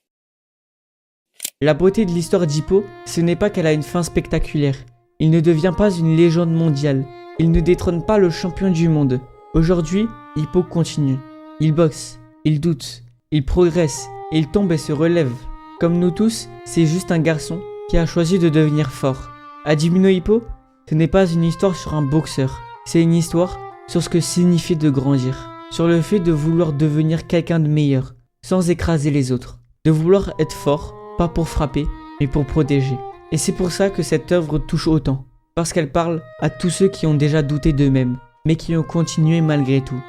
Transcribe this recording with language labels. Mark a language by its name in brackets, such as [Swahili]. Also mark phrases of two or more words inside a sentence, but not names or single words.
[French] La beauté de l'histoire d'Hippo, ce n'est pas qu'elle a une fin spectaculaire. Il ne devient pas une légende mondiale. Il ne détrône pas le champion du monde. Aujourd'hui, Hippo continue. Il boxe, il doute, il progresse, et il tombe et se relève. Comme nous tous, c'est juste un garçon qui a choisi de devenir fort. Hajime no Ippo, ce n'est pas une histoire sur un boxeur. C'est une histoire sur ce que signifie de grandir. Sur le fait de vouloir devenir quelqu'un de meilleur, sans écraser les autres. De vouloir être fort, pas pour frapper, mais pour protéger. Et c'est pour ça que cette œuvre touche autant. Parce qu'elle parle à tous ceux qui ont déjà douté d'eux-mêmes, mais qui ont continué malgré tout.